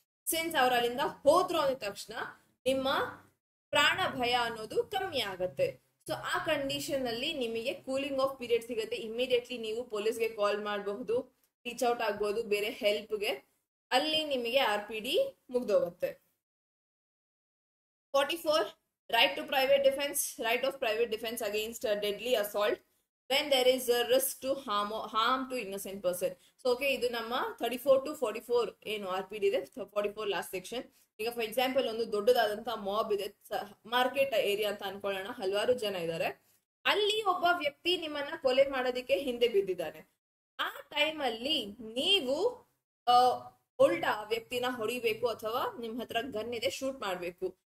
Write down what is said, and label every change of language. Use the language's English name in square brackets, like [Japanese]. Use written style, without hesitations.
[Kannada] Since ಅವ್ರ ಅಲ್ಲಿಂದ ಹೋದ್ರು ಅಂದ ತಕ್ಷಣ ನಿಮ್ಮ ಪ್ರಾಣ ಭಯ ಅನ್ನೋದು ಕಮ್ಮಿ ಆಗತ್ತೆ. ಸೊ ಆ ಕಂಡೀಷನ್ ಅಲ್ಲಿ ನಿಮಗೆ ಕೂಲಿಂಗ್ ಆಫ್ ಪೀರಿಯಡ್ ಸಿಗುತ್ತೆ. ಇಮಿಡಿಯೇಟ್ಲಿ ನೀವು ಪೊಲೀಸ್ಗೆ ಕಾಲ್ ಮಾಡಬಹುದು, ರೀಚ್ ಔಟ್ ಆಗ್ಬಹುದು ಬೇರೆ ಹೆಲ್ಪ್ಗೆ. ಅಲ್ಲಿ ನಿಮಗೆ RPD ಮುಗ್ದೋಗುತ್ತೆ. [English] 44 right to private defense. Right of private defense against a deadly assault when there is a risk to harm to innocent person. [Kannada] So okay, ಇದು ನಮ್ಮ 34 to 44 ಏನು RPD ಇದೆ. 44 ಲಾಸ್ಟ್ ಸೆಕ್ಷನ್. ಈಗ for example ಒಂದು ದೊಡ್ಡದಾದಂತ mob ಇದೆ, market area ಅಂತ ಅನ್ಕೊಳ್ಳೋಣ, ಹಲವಾರು ಜನ ಇದ್ದಾರೆ. ಅಲ್ಲಿ ಒಬ್ಬ ವ್ಯಕ್ತಿ ನಿಮ್ಮನ್ನ ಕೊಲೆ ಮಾಡೋದಕ್ಕೆ ಹಿಂದೆ ಬಿದ್ದಿದ್ದಾನೆ. ಆ ಟೈಮ್ ಅಲ್ಲಿ ನೀವು ಉಲ್ಟಾ ವ್ಯಕ್ತಿನ ಹೊಡಿಬೇಕು ಅಥವಾ ನಿಮ್ ಹತ್ರ ಗನ್ ಇದೆ ಶೂಟ್ ಮಾಡ್ಬೇಕು.